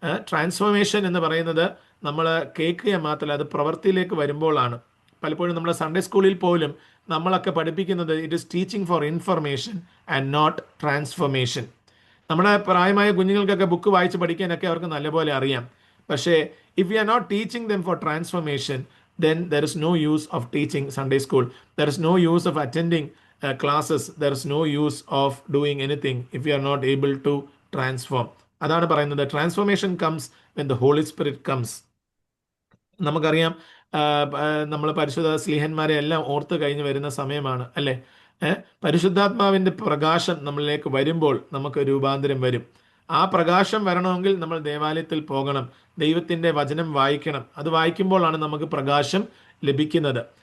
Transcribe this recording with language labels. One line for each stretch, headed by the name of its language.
Malayalam: Transformation എന്ന് പറയുന്നത് നമ്മൾ കേൾക്കുക മാത്രമല്ല, അത് പ്രവൃത്തിയിലേക്ക് വരുമ്പോഴാണ്. പലപ്പോഴും നമ്മുടെ സൺഡേ സ്കൂളിൽ പോലും നമ്മളൊക്കെ പഠിപ്പിക്കുന്നത്
English: It is teaching for information and not transformation.
Malayalam: നമ്മുടെ പ്രായമായ കുഞ്ഞുങ്ങൾക്കൊക്കെ ബുക്ക് വായിച്ച് പഠിക്കാനൊക്കെ അവർക്ക് നല്ലപോലെ അറിയാം. പക്ഷേ
English: if we are not teaching them for transformation, then there is no use of teaching Sunday school. There is no use of attending classes. There is no use of doing anything if we are not able to transform.
Malayalam: അതാണ് പറയുന്നത്.
English: Transformation comes when the Holy Spirit comes.
Malayalam: നമുക്കറിയാം, നമ്മൾ പരിശുദ്ധ സ്ലീഹന്മാരെ എല്ലാം ഓർത്ത് കഴിഞ്ഞ് വരുന്ന സമയമാണ്, അല്ലേ? പരിശുദ്ധാത്മാവിൻ്റെ പ്രകാശം നമ്മളിലേക്ക് വരുമ്പോൾ നമുക്ക് രൂപാന്തരം വരും. ആ പ്രകാശം വരണമെങ്കിൽ നമ്മൾ ദേവാലയത്തിൽ പോകണം, ദൈവത്തിൻ്റെ വചനം വായിക്കണം. അത് വായിക്കുമ്പോഴാണ് നമുക്ക് പ്രകാശം ലഭിക്കുന്നത്.